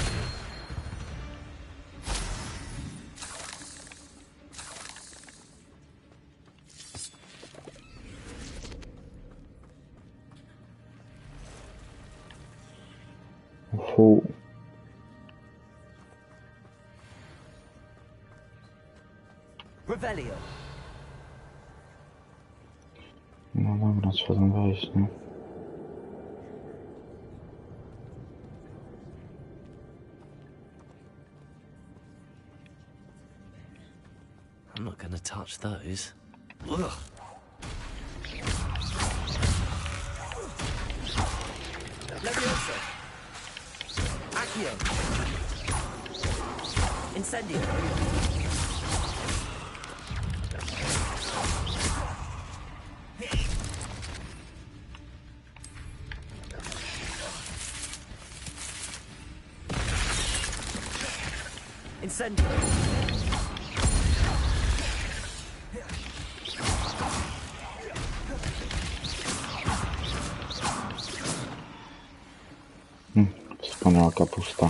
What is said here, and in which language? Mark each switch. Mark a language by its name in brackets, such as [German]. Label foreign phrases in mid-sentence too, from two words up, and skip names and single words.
[Polish] Fu. Revelio. No dobra, trzeba tam wejść, nie? [English] I'm not gonna touch those. [Polish] Ugh. Levioso. Accio. Incendio. Incendio. Wspaniała kapusta.